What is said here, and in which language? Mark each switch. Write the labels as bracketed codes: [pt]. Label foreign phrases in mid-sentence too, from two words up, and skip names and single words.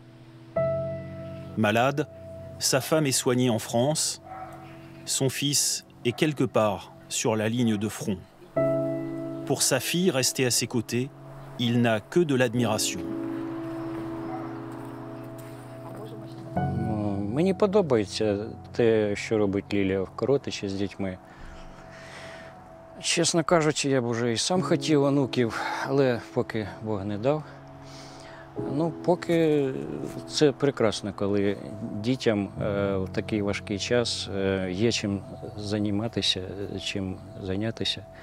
[fr] Malade, sa femme est soignée en France. Son fils est quelque part sur la ligne de front. Pour sa fille restée à ses côtés, il n'a que de l'admiration. [uk] Мені подобається те, що робить Лілія в Коротичі з дітьми. Чесно кажучи, я б вже і сам хотів онуків, але поки Бог не дав. Ну, поки це прекрасно, коли дітям в такий важкий час є чим займатися, чим зайнятися.